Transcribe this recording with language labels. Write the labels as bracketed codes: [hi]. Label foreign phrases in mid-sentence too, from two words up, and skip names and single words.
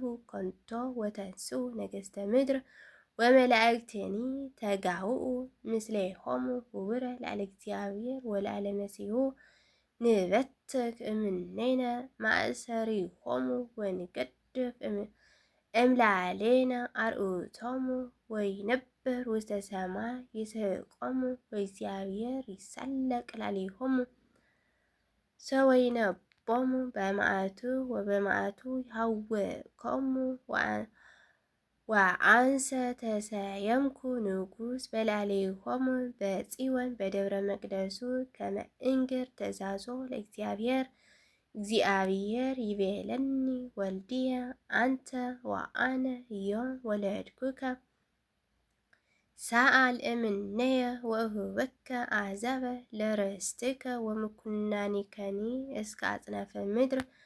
[gez] ከንቶ ወተንሥኡ ነገሥተ ምድር ወመላእክትኒ ተጋውኡ ምስሌሆሙ ውቡረ ላዕለ እግዚአብሔር ወላዕለ መሲሑ ንበትክ እምኔነ ማእሰሪሆሙ ወንገድፍ እምላዕሌነ አርዑቶሙ ወይነብር ውስተ ሰማይ ይስሕቆሙ ወእግዚአብሔር ይሳለቅ ላዕሌሆሙ ሰወይነቦሙ በመዓቱ ወበመዓቱ ይሃውኮሙ ወአንሰ ተሰየምኩ ንጉሥ በላዕሌሆሙ በጽዮን በደብረ መቅደሱ ከመ እንግር ትእዛዞ ለእግዚአብሔር። እግዚአብሔር ይቤለኒ ወልድየ አንተ ወአነ ዮም ወለድኩከ ሰአል እምኔየ ወእሁበከ አሕዛበ ለርስትከ ወምኩናኒከኒ እስከ አጽናፈ ምድር